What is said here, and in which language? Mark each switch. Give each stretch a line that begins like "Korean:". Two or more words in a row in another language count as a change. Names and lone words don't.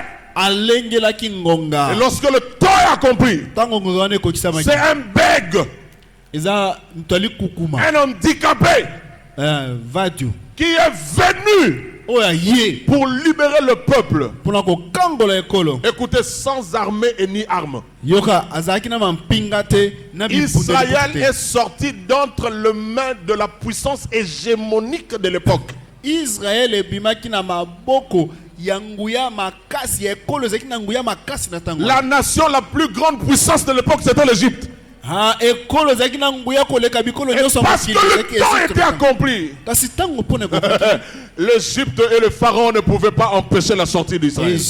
French: Et lorsque le temps est accompli, c'est un bègue, un handicapé qui est venu pour libérer le peuple. Écoutez, sans armée et ni armes. Israël est sorti d'entre les mains de la puissance hégémonique de l'époque.
Lingala: Israël est bimaki na maboko.
French: La nation la plus grande puissance de l'époque, c'était l'Égypte. Et parce que le temps était accompli, l'Égypte et le Pharaon ne pouvaient pas empêcher la sortie d'Israël.